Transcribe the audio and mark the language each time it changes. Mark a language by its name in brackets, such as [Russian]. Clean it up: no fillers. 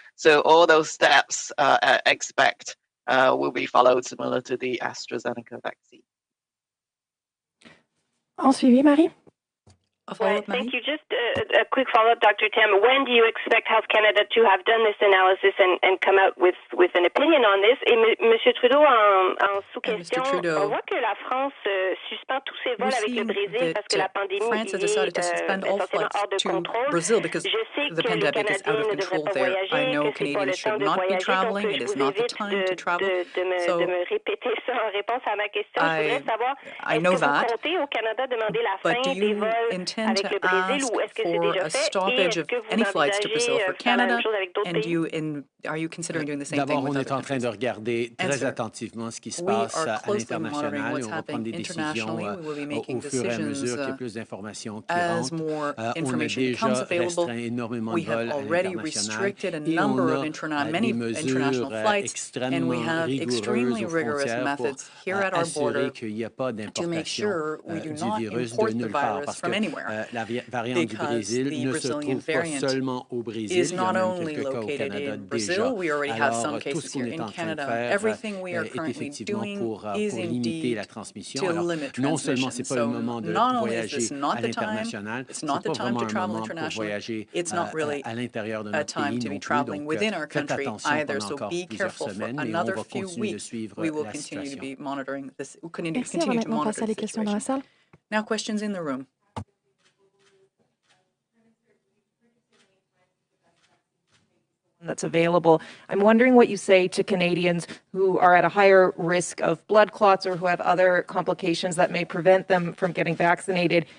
[English] So all those steps I expect will be followed similar to the AstraZeneca vaccine. [French] En suivi, Marie? [English] Thank you. Just a quick follow-up, Dr. Tam. When do you expect Health Canada to have done this analysis and come out with an opinion on this? [French] Et Monsieur Trudeau, en sous-question, on voit que la France suspend tous ses vols avec le Brésil parce que la pandémie est essentiellement hors de contrôle. Je sais que les Canadiens ne devraient pas voyager, que c'est pas le temps de voyager. Donc, je vous évite de me répéter ça en réponse à ma question. Je voudrais savoir, est-ce que vous comptez au Canada demander la fin des vols [English] intend to ask for a stoppage of any flights to Brazil for Canada, and are you considering doing the same thing with other countries? [French] D'abord, on est en train de regarder très attentivement ce qui se passe à l'international et on va prendre des décisions au fur et à mesure qu'il y a plus d'informations qui rentrent. On a déjà restreint énormément de vols à l'international et on a des mesures extrêmement rigoureuses aux frontières pour assurer qu'il n'y a pas d'importation du virus de nulle part. Parce que la variante du Brésil ne se trouve pas seulement au Brésil, il y a même quelques cas au Canada déjà. Alors, tout ce qu'on est en train de faire est effectivement pour limiter la transmission. Alors, non seulement ce n'est pas le moment de voyager à l'international, ce n'est pas vraiment un moment pour voyager à l'intérieur de notre pays non plus. Donc, faites attention pendant encore plusieurs semaines et on va continuer de suivre la situation. Merci, on va maintenant passer à les questions dans la salle. [English] Now, questions in the room. That's available. I'm wondering what you say to Canadians who are at a higher risk of blood clots or who have other complications that may prevent them from getting vaccinated.